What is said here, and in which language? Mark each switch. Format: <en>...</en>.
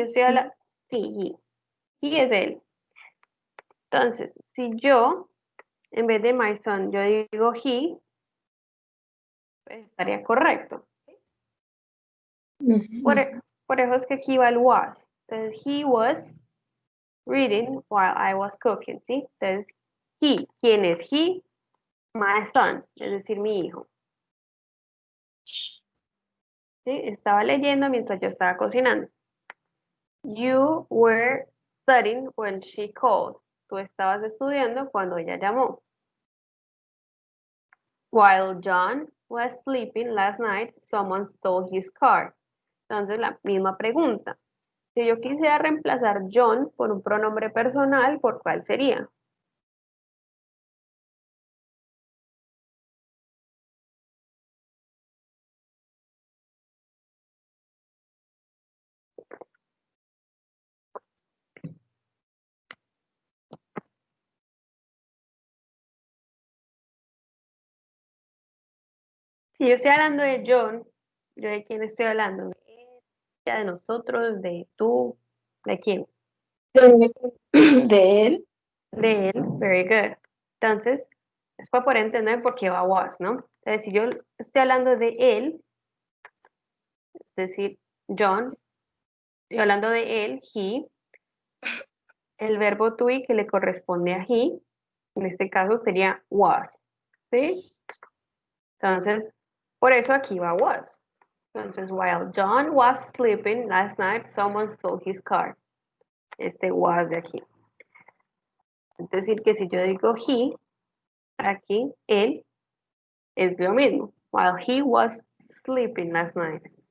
<es>estoy hablando, sí, he es él. Entonces, si yo, en vez de</es> <en>my son,</en> <es>yo digo he, pues estaría correcto. Por, Ujú. por eso es que aquí va el was.</es> <en>Entonces, he was reading while I was cooking, ¿sí?</en> <es>Entonces, he, ¿quién es he?</es> <en>My son,</en> <es>es decir, mi hijo. ¿Sí? Estaba leyendo mientras yo estaba cocinando.</es> <en>You were studying when she called.</en> <es>Tú estabas estudiando cuando ella llamó.</es> <en>While John was sleeping last night, someone stole his car.</en> <es>Entonces, la misma pregunta. Si yo quisiera reemplazar John por un pronombre personal, ¿por cuál sería? Si yo estoy hablando de John, ¿yo de quién estoy hablando? ¿De ella, de nosotros, de tú? ¿De quién? De él. De él.</es> <en>Very good.</en> <es>Entonces, es para poder entender por qué va was, ¿no? Entonces, si yo estoy hablando de él, es decir, John, estoy hablando de él, he, el verbo to be que le corresponde a he, en este caso sería was, ¿sí? Entonces, por eso aquí va was.</es> <en>Entonces, while John was sleeping last night, someone stole his car.</en> <es>Este was de aquí. Es decir, que si yo digo he, aquí, él, es lo mismo.</es> <en>While he was sleeping last night.</en>